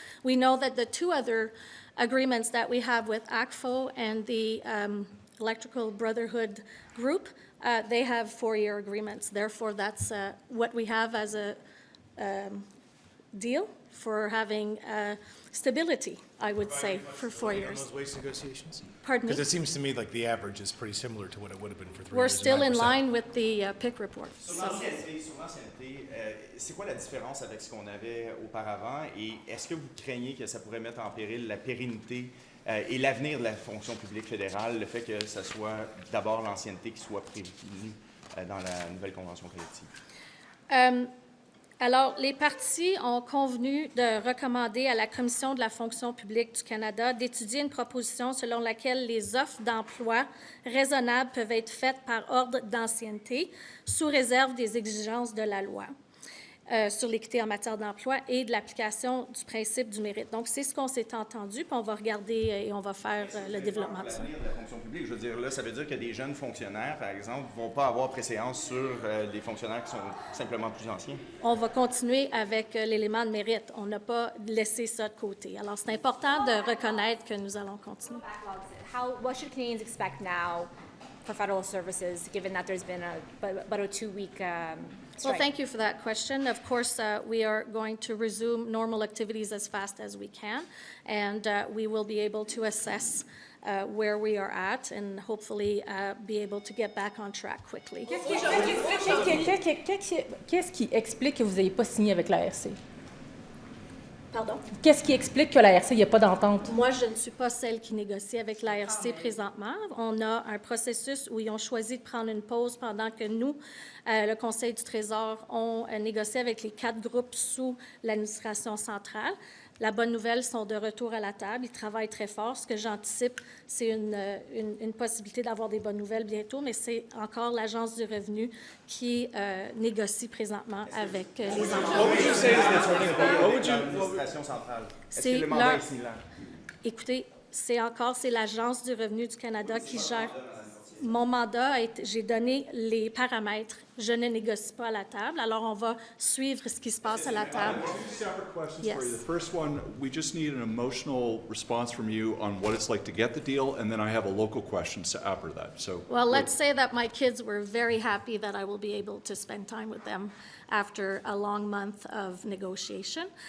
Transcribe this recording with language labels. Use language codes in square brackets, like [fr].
[en] We know that the 2 other agreements that we have with ACFO and the Electrical Brotherhood Group, they have 4-year agreements. Therefore, that's what we have as a deal for having stability, I would say, for 4 years. those wage negotiations? Pardon me? Because it seems to me like the average is pretty similar to what it would have been for 3 We're years. still in 9%. line with the PIC report. [fr] Sur l'ancienneté, c'est quoi la différence avec ce qu'on avait auparavant et est-ce que vous craignez que ça pourrait mettre en péril la pérennité et l'avenir de la fonction publique fédérale, le fait que ce soit d'abord l'ancienneté qui soit prévue dans la nouvelle convention collective? Alors, les partis ont convenu de recommander à la Commission de la fonction publique du Canada d'étudier une proposition selon laquelle les offres d'emploi raisonnables peuvent être faites par ordre d'ancienneté, sous réserve des exigences de la loi sur l'équité en matière d'emploi et de l'application du principe du mérite. Donc, c'est ce qu'on s'est entendu, puis on va regarder et on va faire le développement de ça. L'avenir de la fonction publique, je veux dire, là, ça veut dire que des jeunes fonctionnaires, par exemple, ne vont pas avoir préséance sur des fonctionnaires qui sont simplement plus anciens. On va continuer avec l'élément de mérite. On n'a pas laissé ça de côté. Alors, c'est important de reconnaître que nous allons continuer. [en] What should Canadians expect now for federal services, given that there's been about a 2-week Well, strike? thank you for that question. Of course, we are going to resume normal activities as fast as we can, and we will be able to assess where we are at and hopefully be able to get back on track quickly. [fr] Qu'est-ce qui explique que vous n'ayez pas signé avec la RC? Pardon? Qu'est-ce qui explique que la RC, il n'y a pas d'entente? Moi, je ne suis pas celle qui négocie avec l'ARC présentement. On a un processus où ils ont choisi de prendre une pause pendant que nous, le Conseil du Trésor, on négocié avec les 4 groupes sous l'administration centrale. La bonne nouvelle, ils sont de retour à la table. Ils travaillent très fort. Ce que j'anticipe, c'est une possibilité d'avoir des bonnes nouvelles bientôt, mais c'est encore l'Agence du revenu qui négocie présentement avec les employeurs. L'administration centrale, est-ce que le mandat est similaire? Écoutez, c'est l'Agence du revenu du Canada qui gère. Mon mandat, j'ai donné les paramètres. Je ne négocie pas à la table, alors on va suivre ce qui se passe à la table. [en] Two separate questions Yes. for you. The first one, we just need an emotional response from you on what it's like to get the deal, and then I have a local question after that. So, Well, let's say that my kids were very happy that I will be able to spend time with them after a long month of negotiation.